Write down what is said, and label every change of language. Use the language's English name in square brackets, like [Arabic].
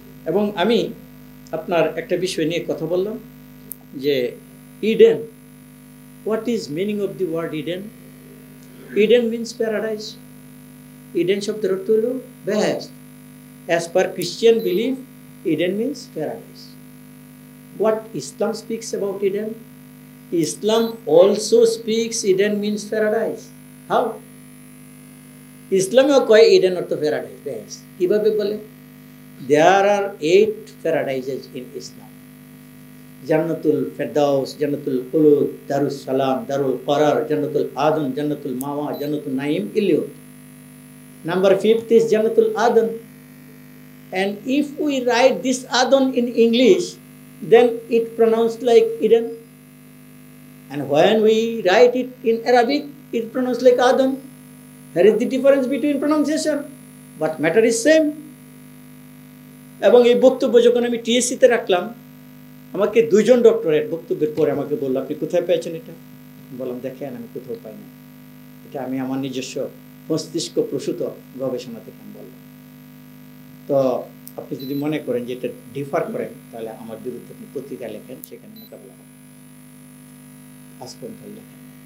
[Bangla] এবং আমি আপনার একটা বিষয় নিয়ে কথা বললাম যে Eden, [English] What is meaning of the word Eden? Eden means paradise. [Bangla] Eden শব্দের অর্থ হলো বেহেশত। [English] As per Christian believe, Eden means paradise. What Islam speaks about Eden? Islam also speaks Eden means paradise. How? [Bangla] Islam কয় Eden অর্থ paradise. বেশ কিভাবে বলে? [English] There are 8 paradises in Islam. Jannatul Firdaus, Jannatul Khulud, Darus Salam, Darul Qarar, Jannatul Adan, Jannatul Mawa, Jannatul Naim, Ilyot. Number 5th is Jannatul Adan. And if we write this Adan in English, then it pronounced like Eden. And when we write it in Arabic, it pronounced like Adam. There is the difference between pronunciation, but matter is same. [Bangla] এবং এই বক্তব্য যখন আমি টিএসসিতে রাখলাম, আমাকে 2 জন doctorate বক্তব্যের পরে আমাকে বলল, আপনি কোথায় পেয়েছেন এটা? বললাম, দেখেন আমি কোথাও পাই না, এটা আমি আমার নিজস্ব মস্তিষ্ক প্রসূত গবেষণা থেকে আমি বললাম। তো আপনি যদি মনে করেন যে এটা ডিফার করেন, তাহলে আমার বিরুদ্ধে আপনি পত্রিকা লেখেন, সেখানে মোকাবেলা হবে। আজপন্থ লেখেন।